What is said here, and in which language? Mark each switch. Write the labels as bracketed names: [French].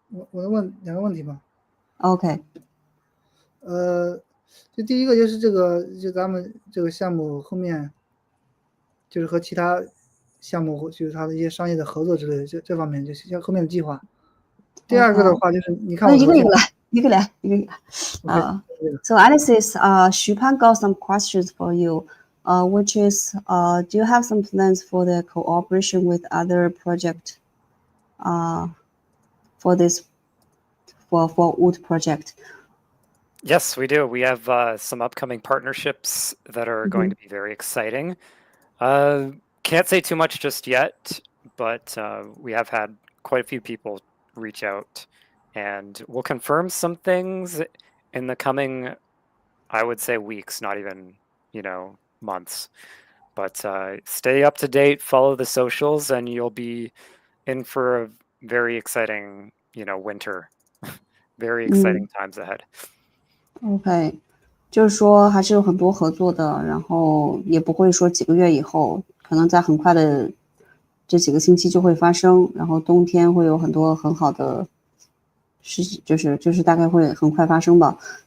[Chinese] 我能问2个问题吗？ OK，就第一个就是就咱们这个项目后面就是和其他项目就是它的一些商业的合作之类的，这方面就像后面的计划。第二个的话就是你看那我头像，一个来。 [English] So Alice, Xupan got some questions for you, which is, do you have some plans for the cooperation with other project, for this, for WUD project? Yes, we do. We have some upcoming partnerships that are going to be very exciting. Can't say too much just yet, but we have had quite a few people reach out, and we'll confirm some things in the coming, I would say, weeks, not even, months. But stay up to date, follow the socials, and you'll be in for a very exciting, winter. Very exciting times ahead. [Chinese] OK，就是说还是有很多合作的，然后也不会说几个月以后，可能在很快的这几个星期就会发生，然后冬天会有很多很好的事情，就是大概会很快发生吧。